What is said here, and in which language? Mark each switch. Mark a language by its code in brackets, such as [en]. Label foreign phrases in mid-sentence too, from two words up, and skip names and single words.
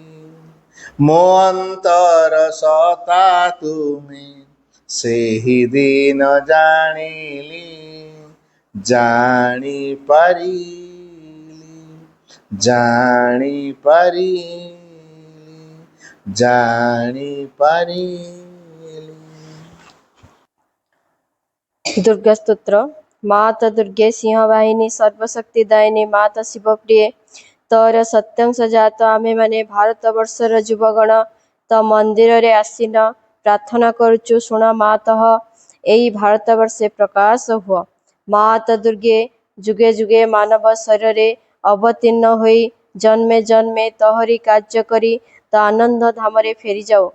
[or] ମୋ ଅନ୍ତର ସତା ତୁମେ ସେହି ଦିନ ଜାଣିଲି। ଜାଣି ପାରିଲି, ଜାଣି ପାରିଲି, ଜାଣି ପାରିଲି। ଦୁର୍ଗା ସ୍ତୋତ୍ର। ମାତା ଦୁର୍ଗେ ସିଂହବାହିନୀ ସର୍ବଶକ୍ତି ଦାୟିନୀ ମାତା ଶିବପ୍ରିୟେ ତୋର ସତ୍ୟଂଶ ଜାତ ଆମେ ମାନେ ଭାରତବର୍ଷର ଯୁବଗଣ ତ ମନ୍ଦିରରେ ଆସିନ ପ୍ରାର୍ଥନା କରୁଛୁ ଶୁଣ ମାତଃ ଏହି ଭାରତବର୍ଷେ ପ୍ରକାଶ ହୁଅ। ମାତା ଦୁର୍ଗେ ଯୁଗେ ଯୁଗେ ମାନବ ଶରୀରରେ ଅବତୀର୍ଣ୍ଣ ହୋଇ ଜନ୍ମେ ଜନ୍ମେ ତହରି କାର୍ଯ୍ୟ କରି ତ ଆନନ୍ଦ ଧାମରେ ଫେରିଯାଉ।